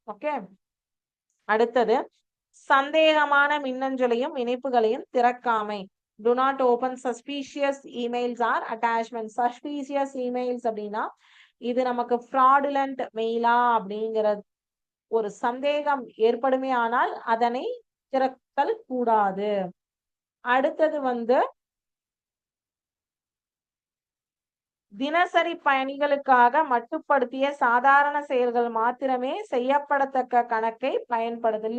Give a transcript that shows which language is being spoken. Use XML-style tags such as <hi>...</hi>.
<ta>Okay, அடுத்தது சந்தேகமான மின்னஞ்சலையும் இணைப்புகளையும் திறக்காமை.</ta> <en>Do not open suspicious emails or attachments.</en> <ta>Suspicious emails அப்படின்னா இது நமக்கு fraudulent மெயிலா அப்படிங்கிற ஒரு சந்தேகம் ஏற்படுமே ஆனால் அதனை திறத்தல் கூடாது. அடுத்தது வந்து தினசரி பயணிகளுக்காக மட்டுப்படுத்திய சாதாரண செயல்கள் மாத்திரமே செய்யப்படத்தக்க கணக்கை பயன்படுது.</ta>